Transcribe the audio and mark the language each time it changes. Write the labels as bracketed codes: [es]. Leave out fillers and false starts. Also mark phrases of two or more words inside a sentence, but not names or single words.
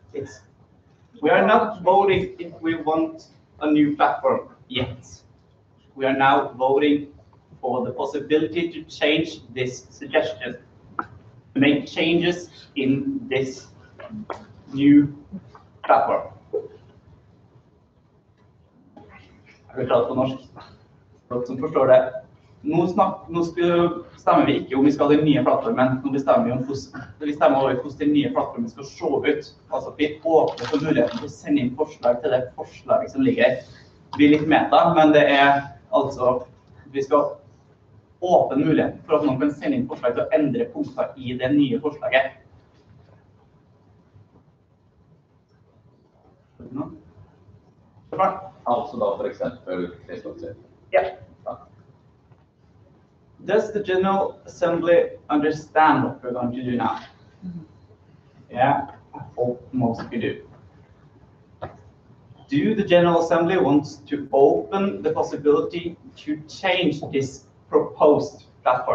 [en] We are not voting if we want a new platform yet. We are now voting for the possibility to change this suggestion, to make changes in this new platform. [no] Har vi klart på norsk? For dere som forstår det. Nå stemmer vi ikke om vi skal ha den nye plattformen. Nå bestemmer vi stemmer over hvordan den nye plattformen skal se ut. Altså vi åpner for muligheten til å sende inn forslag til det forslaget som ligger her. Det blir litt meta, men det er altså vi skal åpne muligheten for at noen kan sende inn forslag til å endre punkter i det nye forslaget. Altså da for eksempel Facebook. [en] Yeah. Does the General Assembly understand what we're going to do now? Yeah, I hope most of you do. Do the General Assembly want to open the possibility to change this proposed platform?